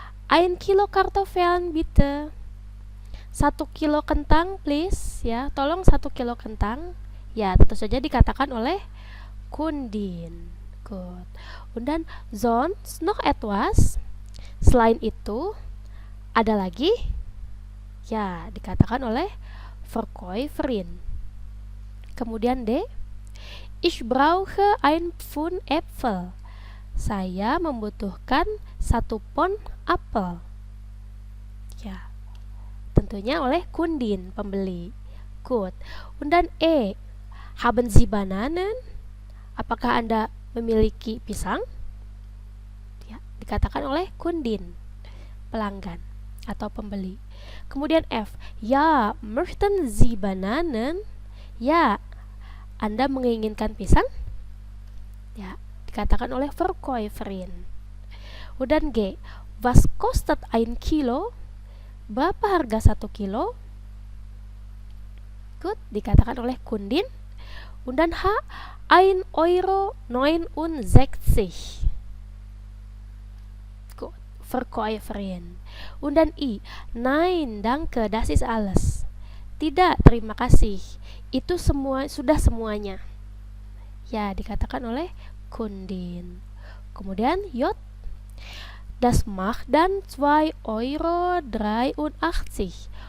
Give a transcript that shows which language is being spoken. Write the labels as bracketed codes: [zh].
[de] 1 Kilo Kartoffeln bitte. [id] 1 kilo kentang please, ya. Tolong 1 kilo kentang. Ya, tentu saja dikatakan oleh Kundin. Good. [de] Und dann sonst noch etwas? [id] Selain itu, ada lagi? Ya, dikatakan oleh Verkäuferin. [de] Kemudian D, ich brauche ein Pfund Äpfel. [id] Saya membutuhkan 1 pon apel. Ya, tentunya oleh Kundin, pembeli. Good. [de] Und dann E, haben Sie Bananen? [id] Apakah Anda memiliki pisang? Ya, dikatakan oleh Kundin, pelanggan atau pembeli. [de] Kemudian F, ja, möchten Sie Bananen? [id] Ya, Anda menginginkan pisang? Ya, dikatakan oleh Verkäuferin. Dan G, [de] was kostet 1 Kilo? [id] Berapa harga 1 kilo? Good, dikatakan oleh Kundin. [de] Und dann H, [id] 1,69 €. [de] Gut, Verkäuferin. Und dann I, nein, danke, das ist alles. [id] Tidak, terima kasih. Itu semua, sudah semuanya. Ya, dikatakan oleh Kundin. [de] Kemudian J, das macht dann 2,83 €.